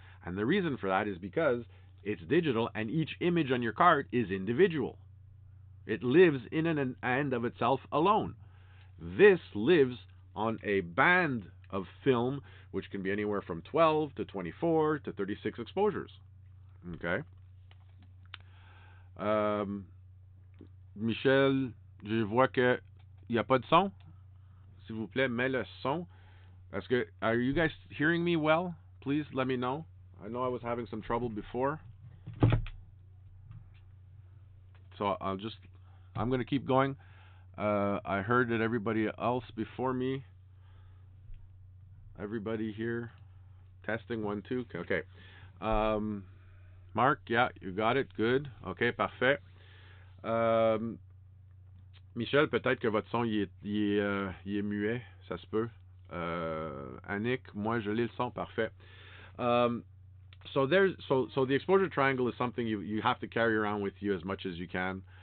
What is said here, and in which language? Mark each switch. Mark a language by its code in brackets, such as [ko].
[en] And the reason for that is because it's digital and each image on your card is individual. It lives in an and of itself alone. This lives on a band of film, which can be anywhere from 12 to 24 to 36 exposures. Okay? [fr] Michel, je vois que il n'y a pas de son. S'il vous plaît, mets le son. [en] Are you guys hearing me well? Please let me know. I know I was having some trouble before. So I'm going to keep going. I heard that everybody else before me, everybody here, testing 1, 2. Okay. Mark, yeah, you got it. Good. [fr] Okay, parfait. Michel, peut-être que votre son il est muet, ça se peut. Annick, moi je l'ai le son, parfait. [en] So the exposure triangle is something you have to carry around with you as much as you can.